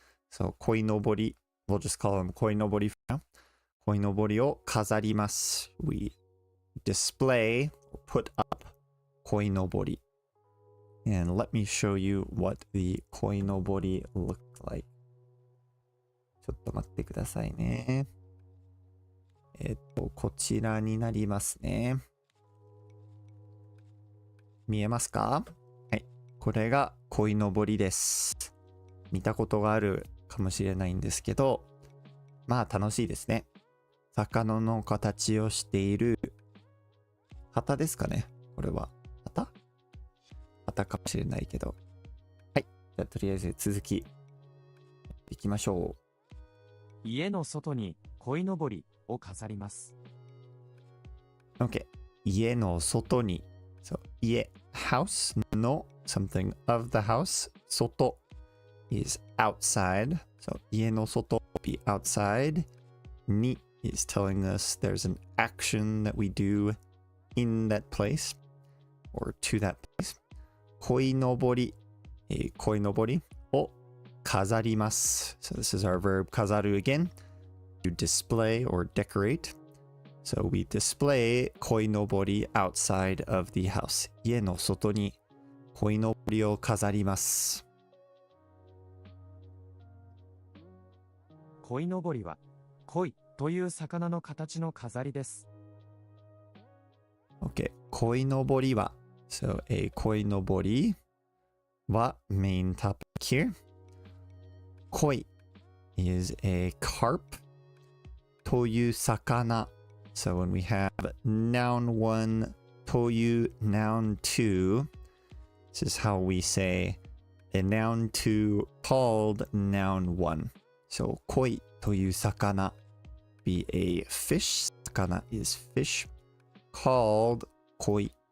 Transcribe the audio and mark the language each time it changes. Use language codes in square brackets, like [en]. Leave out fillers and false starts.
[en] So 鯉のぼり, we'll just call them 鯉のぼり for now. [ja] 鯉のぼりを飾ります。 [en] We display or put up 鯉のぼり. And let me show you what the 鯉のぼり look like. [ja] ちょっと待ってくださいね。こちらになりますね。見えますか？はい。これが鯉のぼりです。見たことがあるかもしれないんですけど、まあ楽しいですね。魚の形をしている旗ですかね？これは旗かもしれないけど。はい。じゃあとりあえず続きいきましょう。家の外に鯉のぼりを飾ります。 OK。 家の外に。 [en] So, 家、house の something of the house. 外 is outside. So, 家の外 be outside. に is telling us there's an action that we do in that place or to that place. [ja] 鯉のぼり、鯉のぼりを飾ります。 [en] So, this is our verb 飾る again. To display or decorate. So we display 鯉のぼり outside of the house. [ja] 家の外に鯉のぼりを飾ります。鯉のぼりは鯉という魚の形の飾りです。 [en] OK。鯉のぼりは So a 鯉のぼりは main topic here. 鯉 is a carp という魚 So when we have noun 1 という noun 2 this is how we say a noun 2 called noun 1 So [ja] 鯉という魚 [en] be a fish 魚 is fish called 鯉